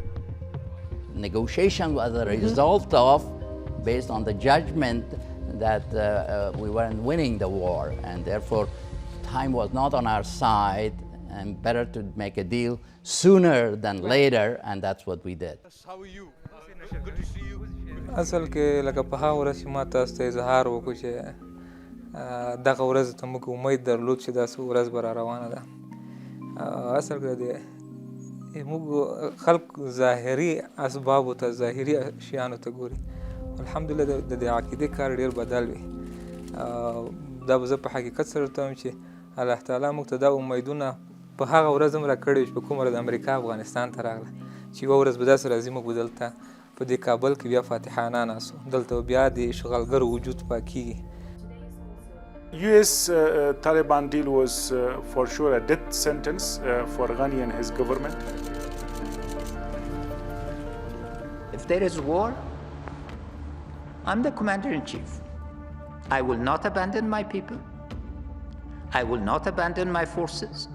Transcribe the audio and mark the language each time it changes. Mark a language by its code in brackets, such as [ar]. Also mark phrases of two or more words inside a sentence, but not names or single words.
[en] Negotiation was a result of, based on the judgment that we weren't winning the war, and therefore time was not on our side, and better to make a deal sooner than later, and that's what we did. How are you? Good to see you. [ps] اصل کې لکه په هغه ورځ چې ما تاسو ته اظهار وکړو چې دغه ورځ ته موږ امید درلود چې داسې ورځ به را روانه ده. اصل کې د موږ خلق ظاهري اسبابو ته ظاهري شیانو ته ګوري. الحمدلله د دې عقیدې کار ډېر بدل وي. دا به زه په حقیقت سره ورته وایم چې الله تعالی موږ ته دا امیدونه په هغه ورځ هم راکړي چې په کومه ورځ امریکا افغانستان ته راغله چې یوه ورځ به داسې راځي موږ به دلته په دې کابل کې بیا فاتحانه ناسو دلته بیا د اشغالګرو وجود پاکیږي. [en] US Taliban deal was for sure a death sentence for Ghani and his government. If there is war, I'm the commander-in-chief. I will not abandon my people. I will not abandon my forces.